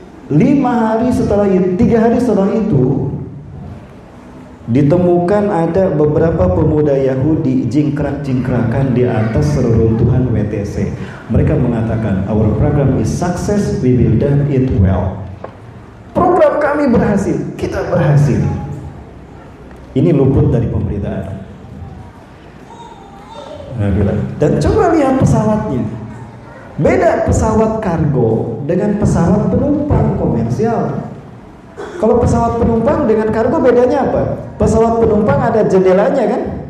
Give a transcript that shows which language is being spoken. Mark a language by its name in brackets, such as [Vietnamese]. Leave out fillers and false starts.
[Indonesian] 5 hari setelah itu, 3 hari setelah itu, ditemukan ada beberapa pemuda Yahudi jingkrak-jingkrakan di atas reruntuhan WTC. Mereka mengatakan, [English] "Our program is success, we will done it well." [Indonesian] Program kami berhasil, kita berhasil. Ini luput dari pemberitaan. Dan coba lihat pesawatnya. Beda pesawat kargo dengan pesawat penumpang komersial. Kalau pesawat penumpang dengan kargo bedanya apa? Pesawat penumpang ada jendelanya, kan?